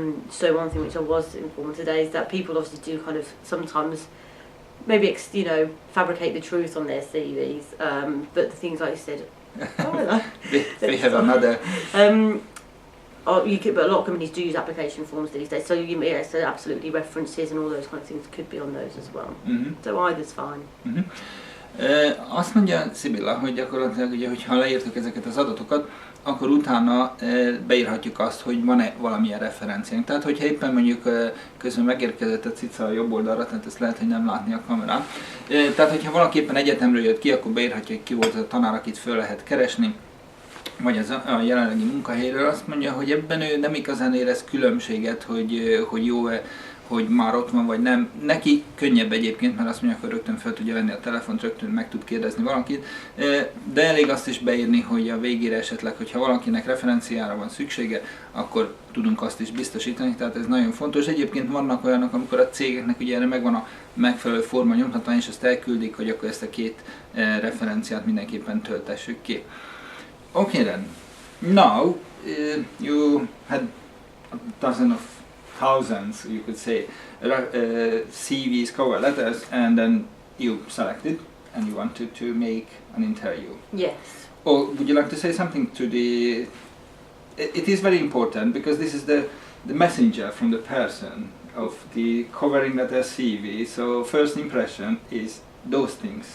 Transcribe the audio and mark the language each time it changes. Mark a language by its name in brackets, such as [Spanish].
[English] So one thing which I was informed today is that people obviously do kind of sometimes maybe fabricate the truth on their CVs, but the things like you said, they have another. But a lot of companies do use application forms these days, so so absolutely references and all those kind of things could be on those as well. So either's fine. [Hungarian] Azt mondja Sybilla, hogy gyakorlatilag ugye, hogyha leírtuk ezeket az adatokat, akkor utána beírhatjuk azt, hogy van-e valamilyen referenciánk. Tehát, hogyha éppen mondjuk közben megérkezett a cica a jobb oldalra, tehát ezt lehet, hogy nem látni a kamerán. Tehát, hogyha valaki éppen egyetemről jött ki, akkor beírhatja, hogy ki volt a tanár, akit föl lehet keresni, vagy a jelenlegi munkahelyről. Azt mondja, hogy ebben ő nem igazán érez különbséget, hogy jó-e, hogy már ott van, vagy nem. Neki könnyebb egyébként, mert azt mondja, hogy rögtön fel tudja venni a telefont, rögtön meg tud kérdezni valakit, de elég azt is beírni, hogy a végére esetleg, hogyha valakinek referenciára van szüksége, akkor tudunk azt is biztosítani, tehát ez nagyon fontos. Egyébként vannak olyanok, amikor a cégeknek ugye erre megvan a megfelelő forma nyomtatvány, és azt elküldik, hogy akkor ezt a két referenciát mindenképpen töltessük ki. [English] Okay then, now you had a dozen of thousands, you could say, CVs, cover letters, and then you selected and you wanted to make an interview. Yes. Or would you like to say something to the... It is very important because this is the messenger from the person of the covering letter CV, so first impression is those things.